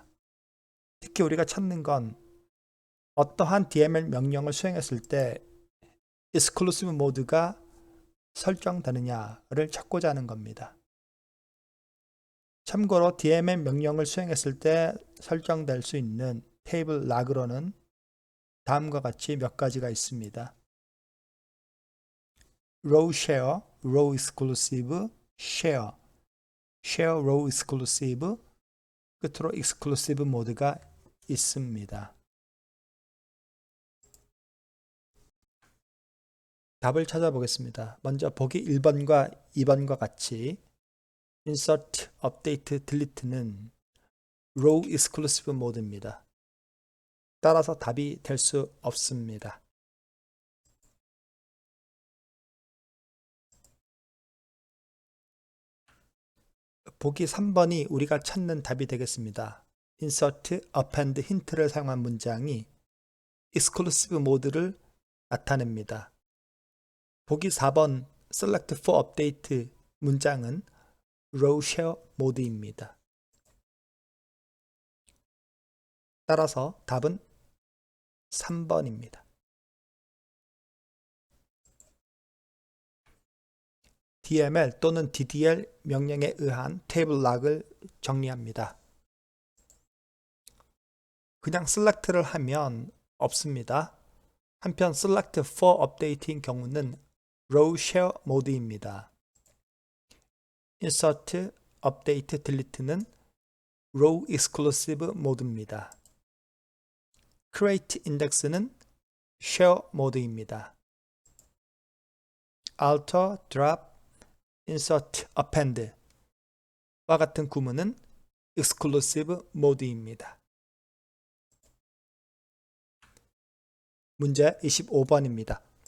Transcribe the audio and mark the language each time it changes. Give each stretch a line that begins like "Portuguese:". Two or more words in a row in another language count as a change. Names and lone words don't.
Korean: 특히 우리가 찾는 건 어떠한 DML 명령을 수행했을 때 익스클루시브 모드가 설정되느냐를 찾고자 하는 겁니다. 참고로 DML 명령을 수행했을 때 설정될 수 있는 테이블 락으로는 다음과 같이 몇 가지가 있습니다.
English: row share, row exclusive, share, share row exclusive,
Korean: 끝으로 exclusive 모드가 있습니다. 답을 찾아보겠습니다. 먼저 보기 1번과 2번과 같이
English: insert, update,
Korean: delete는
English: row exclusive
Korean: 모드입니다. 따라서 답이 될 수 없습니다. 보기 3번이 우리가 찾는 답이 되겠습니다.
English: insert, append, hint를
Korean: 사용한 문장이 exclusive 모드를 나타냅니다. 보기 4번
English: select for update
Korean: 문장은
English: row share
Korean: 모드입니다. 따라서 답은 3번입니다. DML 또는 DDL 명령에 의한 테이블 락을 정리합니다. 그냥 select를 하면 없습니다. 한편
English: select for update인
Korean: 경우는
English: row share
Korean: 모드입니다.
English: insert, update,
Korean: delete는
English: row exclusive
Korean: 모드입니다.
English: create index는
Korean: share 모드입니다.
English: alter, drop, insert, append
Korean: 와 같은 구문은 exclusive 모드입니다. 문제 25번입니다.